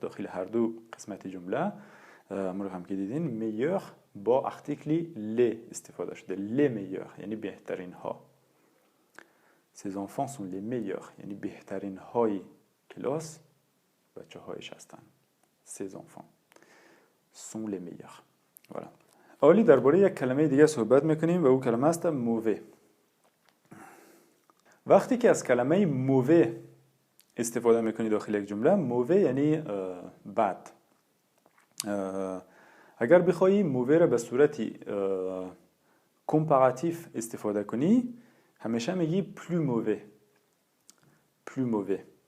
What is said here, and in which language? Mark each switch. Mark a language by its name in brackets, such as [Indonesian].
[Persian] داخل هر دو قسمت جمله ما هم که دیدین meilleur با ارتیکلی les استفاده شده. les meilleurs یعنی بهترین ها. [French] Ces enfants sont les meilleurs [Persian] یعنی بهترین های کلاس بچه هایش هستند. [French] Ces enfants sont les meilleurs. voilà. [Persian] اولی درباره یک کلمه دیگه صحبت میکنیم و اون کلمه است mauvais. وقتی که از کلمه mauvais استفاده میکنی داخل یک جمله mauvais یعنی بد. اگر بخوایی mauvais را به صورتی کمپاراتیو استفاده کنی همیشه میگی [French] plus mauvais.